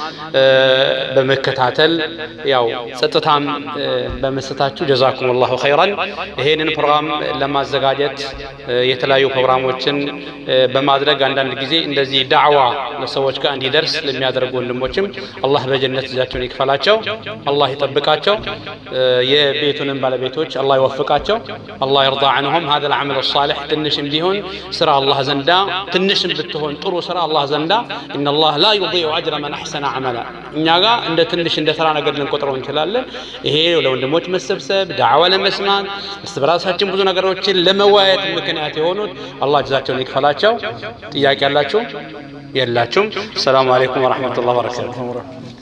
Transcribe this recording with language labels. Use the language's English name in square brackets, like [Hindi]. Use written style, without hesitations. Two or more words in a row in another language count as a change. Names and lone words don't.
[Amharic] በመከታተል ያው ጸጥታም በመስጠታችሁ [Arabic] جزاكم الله خيرا [Amharic] ይሄንን ፕሮግራም ለማዘጋጀት የተለያዩ ፕሮግራሞችን በማድረግ አንዳንድ ጊዜ እንደዚህ ዳዕዋ ለሰዎች ጋር እንዲደርስ ለሚያደርጉ ወንድሞችም አላህ በጀነት ዛቸውን ይክፈላቸው አላህ ይጠብቃቸው የቤቱንም ባለቤቶች አላህ ይወፍቃቸው አላህ ይርዳ [Arabic] عنهم هذا العمل الصالح [Amharic] ትንሽም ቢሆን ስራ አላህ ዘንዳ ትንሽም ብትሆን ጥሩ ስራ አላህ ዘንዳ [Arabic] ان الله لا يضيع اجر من احسن عملا [Amharic] እኛ ጋር እንደ ትንሽ እንደ ተራ ነገር ልንቆጥረው እንችላለን ይሄ ለወንድሞች መሰብሰብ ዳዕዋ ለመስማት በራሳችን ብዙ ነገሮችን ለመዋየት ምክንያት የሆኑት አላህ ጀዛቸውን ይክፈላቸው ጥያቄ ያላችሁ የላችሁም [Arabic] سلام عليكم ورحمة الله وبركاته